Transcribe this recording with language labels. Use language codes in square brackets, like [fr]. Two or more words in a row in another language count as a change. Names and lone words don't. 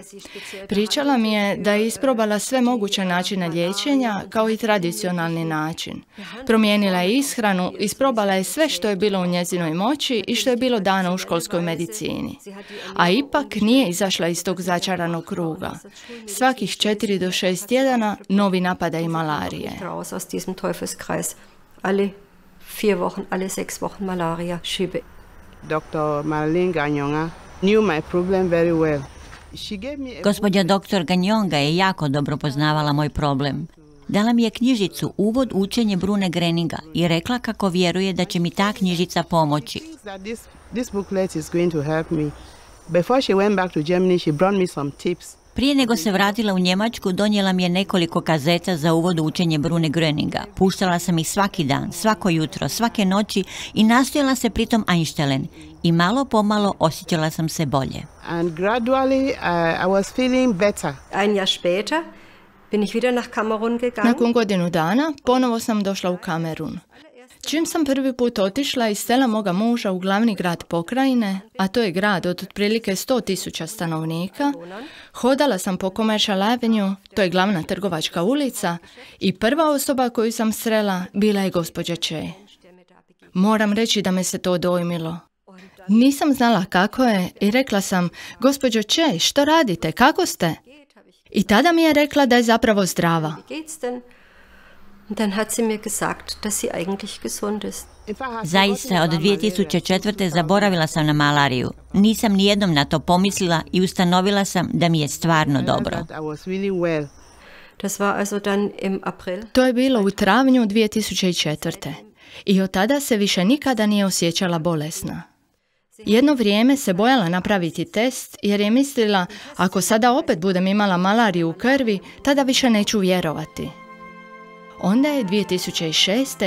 [hr] Pričala mi je da je isprobala sve moguće načine liječenja kao i tradicionalni način. Promijenila je ishranu, isprobala je sve što je bilo u njezinoj moći i što je bilo dano u školskoj medicini. A ipak nije izašla iz tog začaranog kruga. Svakih 4 do 6 tjedana novi napadaj malarije. [de] Alle 4 Wochen, alle 6 Wochen Malaria, Schübe. [en] Dr. Marlene Gagnonga knew my problem very well. [hr] Gospođa dr. Gagnonga je jako dobro poznavala moj problem. Dala mi je knjižicu Uvod u učenje Brune Gröninga i rekla kako vjeruje da će mi ta knjižica pomoći. [en] This booklet is going to help me. Before she went back to Germany, she brought me some tips. [hr] Prije nego se vratila u Njemačku, donijela mi je nekoliko kazeta za uvod u učenje Brune Gröninga. Puštala sam ih svaki dan, svako jutro, svake noći i nastojala se pritom einstellen. I malo pomalo osjećala sam se bolje. [en] And gradually I was feeling better. [de] Ein Jahr später bin ich wieder nach Kamerun gegangen. [hr] Nakon godinu dana ponovo sam došla u Kamerun. Čim sam prvi put otišla iz sela moga muža u glavni grad pokrajine, a to je grad od otprilike 100.000 stanovnika, hodala sam po Commercial Avenue, to je glavna trgovačka ulica, i prva osoba koju sam srela bila je gospođa Che. Moram reći da me se to dojmilo. Nisam znala kako je i rekla sam, gospođo Che, što radite, kako ste? I tada mi je rekla da je zapravo zdrava. [de] Dan hat sie mir gesagt, dass sie eigentlich gesund ist. [hr] Zaista, od 2004. zaboravila sam na malariju. Nisam nijednom na to pomislila i ustanovila sam da mi je stvarno dobro. [de] Das war also dann im April. [hr] To je bilo u travnju 2004. I od tada se više nikada nije osjećala bolesna. Jedno vrijeme se bojala napraviti test jer je mislila, ako sada opet budem imala malariju u krvi, tada više neću vjerovati. Onda je 2006.